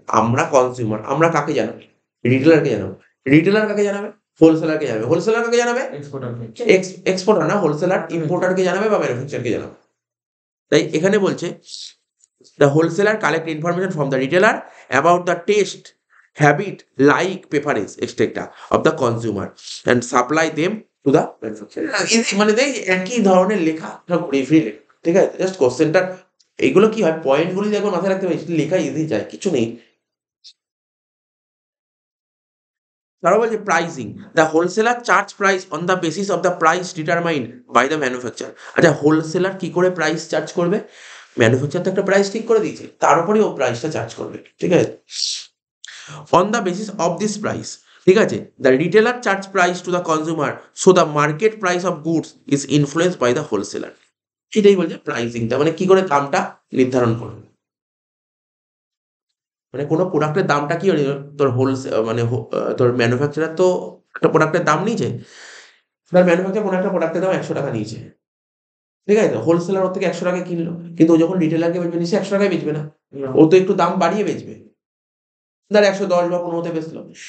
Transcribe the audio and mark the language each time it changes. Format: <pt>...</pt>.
<bn>আমরা কনজিউমার, আমরা কাকে জানাবো? রিটেলারকে জানাবো। রিটেলার কাকে জানাবে? হোলসেলারকে জানাবে। হোলসেলার কাকে জানাবে? এক্সপোর্টার না, হোলসেলার ইম্পোর্টারকে জানাবে বা ম্যানুফ্যাকচারকে জানাবে। তাই এখানে বলছে</bn> <en>The wholesaler collect information from the retailer about the taste, habit, like, preference, etc. of the consumer and supply them to the manufacturer.</en> <bn>মানে দেখ একই ধরনের লেখা ঘুরে ফিরে লেখা। ঠিক আছে, জাস্ট কোশ্চেনটা এইগুলো কি হয়, পয়েন্টগুলি দেখো মাথায় রাখতে হবে, লেখা ইজি যায়, কিছু নেই। তারা বলছে</bn> <en>Pricing, the wholesaler charge price on the basis of the price determined by the manufacture.</en> <bn>আচ্ছা, হোলসেলার কি করে প্রাইস চার্জ করবে? ম্যানুফ্যাকচার তো একটা প্রাইস ঠিক করে দিয়েছে, তার উপরেই ও প্রাইসটা চার্জ করবে। ঠিক আছে,</bn> <en>on the basis of this price, ঠিক আছে, the retailer charge price to the consumer, so the market price of goods is influenced by the wholesaler।</en> <bn>এটাই বলছে প্রাইসিংটা, মানে কি করে দামটা নির্ধারণ করবে। মানে কোনো প্রোডাক্টের দামটা কি হয়, তোর মানে তোর ম্যানুফ্যাকচারার তো একটা প্রোডাক্টের দাম নিয়েছে, তার ম্যানুফ্যাকচার কোনো একটা প্রোডাক্টের দাম 100 টাকা নিয়েছে। ঠিক আছে, তো হোলসেলার ওর থেকে 100 টাকায় কিনলো, কিন্তু ও যখন রিটেলারকে বেচবে নিশ্চয়ই 100 টাকায় বেচবে না, ও তো একটু দাম বাড়িয়ে বেচবে, ধর 110 বা 15 বেচলো।</bn>